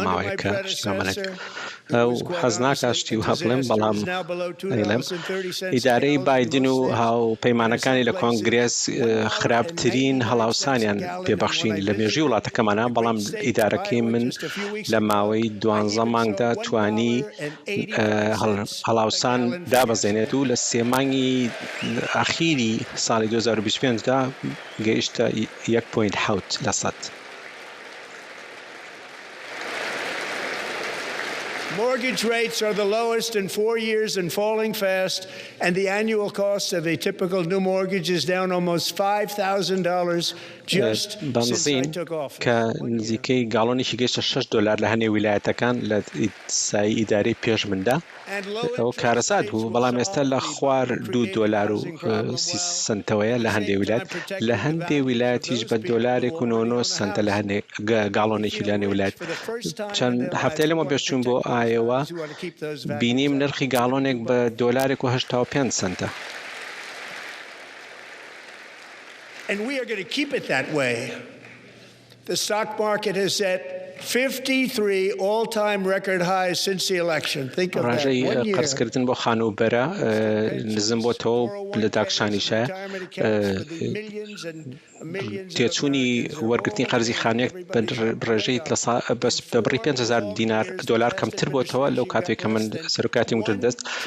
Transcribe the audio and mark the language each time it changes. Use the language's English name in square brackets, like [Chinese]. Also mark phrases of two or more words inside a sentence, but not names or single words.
[Central Kurdish] ماوەیە کە شتامەنێک ئەو حەز ناکات شتی و هەبڵێم بەڵام ئەیڵێم ئیدارەی بایدن و هاوپەیمانەکانی لە کۆنگرێس خراپترین هەڵاوسانیان پێبەخشین لە مێژووی وڵاتەکەمانە بەڵام ئیدارەکەی من لە ماوەی 12 مانگدا توانی هەڵاوسان دابەزێنێت و لە 3 مانگی ئاخیری ساڵی 2025دا گەیشتە 1.7%. [English] Mortgage rates are the lowest in 4 years and falling fast, and the annual cost of a typical new mortgage is down almost $5,000 just since I took office. [Central Kurdish] کە نزیکەی گاڵۆنێکی گەیشتە $6 لە هەنێ ویلایەتەکان لە سای ئیدارەی پێش مندا ئەو کارەسات بوو بەڵام ئێستا لە خوار $2.30 لە هەندێ ویلایەت لە هەندێ ویلایەتیش بە $1.99 لە هەندێ گاڵۆنێکی لە هەنێ ویلایەت چەند هەفتەی لەمە پێشچوون بۆ ئایەوە بینیم نرخی گاڵۆنێک بە $1.85. [English] And we are going to keep it that way. The stock market has set 53 all-time record highs since the election. Think of that. [Central Kurdish] ڕێژەی قەرزکردن بۆ خانوبەرە نزم بۆتەوە لە داکشانیشە تێچوونی وەرگرتنی قەرزی خانوێک بە ڕێژەی بەبڕی $5,000 کەمتر بۆتەوە لەو کاتێک کە من سەرۆکاتی وتر دەست